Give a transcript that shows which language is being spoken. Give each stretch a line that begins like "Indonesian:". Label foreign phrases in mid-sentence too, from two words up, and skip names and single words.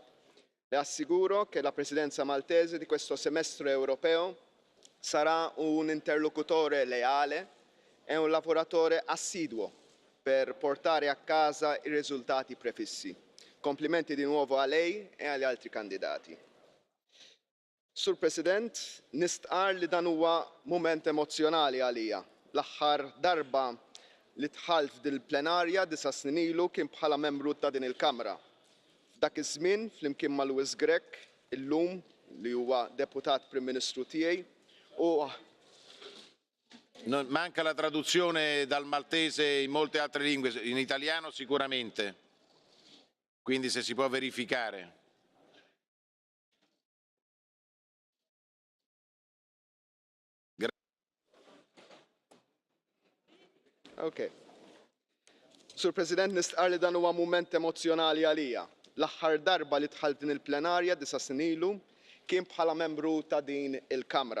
Italian: Le assicuro che la Presidenza maltese di questo semestre europeo sarà un interlocutore leale e un lavoratore assiduo per portare a casa i risultati prefissi. Complimenti di nuovo a lei e agli altri candidati.
Maltese: Sur President, nistqar li dan huwa mument emozjonali għalija. L-aħħar darba li dħalt fil-plenarja 9 snin ilu kien bħala membru ta' din il-Kamra. F'dak iż-żmien flimkien ma' Louis Grech, illum li huwa deputat Prim Ministru tiegħi u
Italian: manca la traduzione dal maltese in molte altre lingue, in italiano sicuramente. Quindi se si può verificare. Okay.
Maltese: Sur President, nistqar li dan huwa mument emozjonali għalija. L-aħħar darba li dħalt din il-plenarja 9 snin ilu kien bħala membru ta' din il-Kamra.